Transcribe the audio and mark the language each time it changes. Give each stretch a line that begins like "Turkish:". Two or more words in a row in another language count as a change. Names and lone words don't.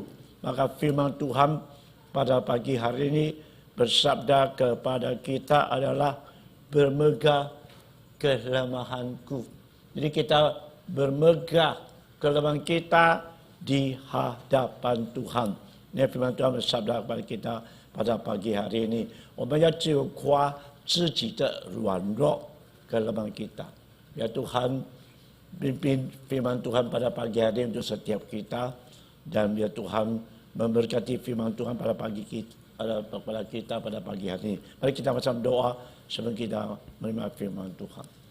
Indonesian: Maka firman Tuhan pada pagi hari ini bersabda kepada kita adalah bermegah kelemahanku. Jadi kita bermegah kelemahan kita di hadapan Tuhan. Ini firman Tuhan bersabda kepada kita pada pagi hari ini.
Chinese: 我们要只有夸自己的软弱
Indonesian: kelemahan kita. Ya Tuhan, pimpin firman Tuhan pada pagi hari untuk setiap kita. Dan ya Tuhan memberkati firman Tuhan pada pagi kita pada pagi hari ini. Mari kita bersama doa sebelum kita menerima firman Tuhan.